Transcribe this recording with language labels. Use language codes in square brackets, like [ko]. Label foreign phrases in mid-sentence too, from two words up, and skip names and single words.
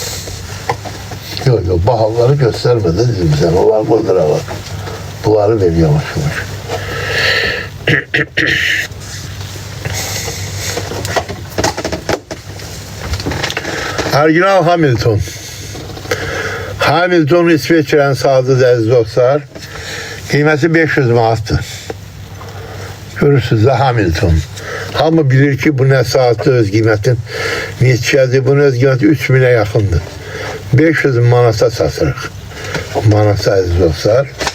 [tr] Yok, bahaları göstermedi dedim sen. O var, bu lira var. Bunları veriyormuş. Orijinal Hamilton. [az] Hamilton İsveçrənin saatıdır əziz dostlar. Qiyməti 500 manatdır. Görürsünüz də Hamilton. Hamı bilir ki, bu nə saatdır, öz qiymətin neçədir. Bunun öz qiyməti 3000'e yaxındır. 500 manata satırıq. Manata əziz dostlar.